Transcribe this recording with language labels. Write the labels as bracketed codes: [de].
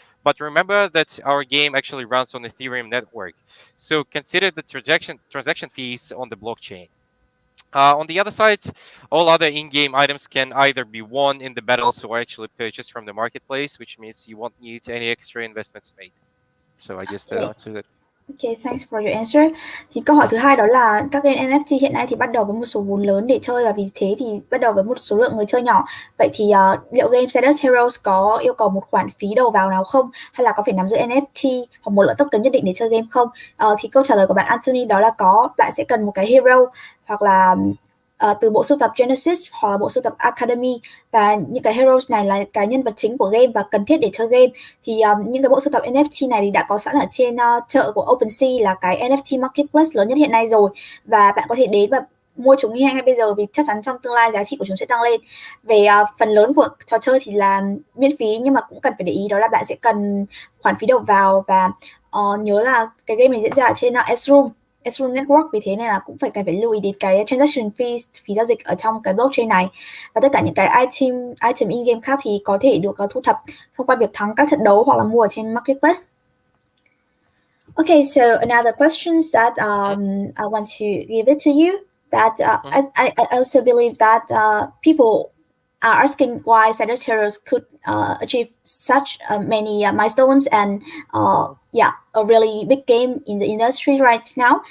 [en] But remember that our game actually runs on Ethereum network, so consider the transaction fees on the blockchain. On the other side, all other in-game items can either be won in the battles or actually purchased from the marketplace, which means you won't need any extra investments made. So I guess that Okay. answers it. Okay, thanks for your answer. [vi] Thì câu hỏi thứ hai đó là các game NFT hiện nay thì bắt đầu với một số vốn lớn để chơi và vì thế thì bắt đầu với một số lượng người chơi nhỏ. Vậy thì liệu game SIDUS Heroes có yêu cầu một khoản phí đầu vào nào không? Hay là có phải nắm giữ NFT hoặc một lượng token nhất định để chơi game không? Thì câu trả lời của bạn Anthony đó là có. Bạn sẽ cần một cái hero hoặc là từ bộ sưu tập Genesis hoặc là bộ sưu tập Academy, và những cái heroes này là cái nhân vật chính của game và cần thiết để chơi game. Thì những cái bộ sưu tập NFT này thì đã có sẵn ở trên chợ của OpenSea, là cái NFT marketplace lớn nhất hiện nay rồi, và bạn có thể đến và mua chúng ngay bây giờ vì chắc chắn trong tương lai giá trị của chúng sẽ tăng lên. Về phần lớn của trò chơi thì là miễn phí, nhưng mà cũng cần phải để ý đó là bạn sẽ cần khoản phí đầu vào, và nhớ là cái game này diễn ra ở trên Ethereum Network, vì thế nên là cũng cần phải lưu ý đến cái transaction fees, phí giao dịch ở trong cái blockchain này. Và tất cả những cái item in game khác thì có thể được thu thập thông qua việc thắng các trận đấu hoặc là mua ở trên marketplace. [en] Okay, so another question that I want to give it to you, that I also believe that people are asking why SIDUS Heroes could achieve such many milestones and a really big game in the industry right now.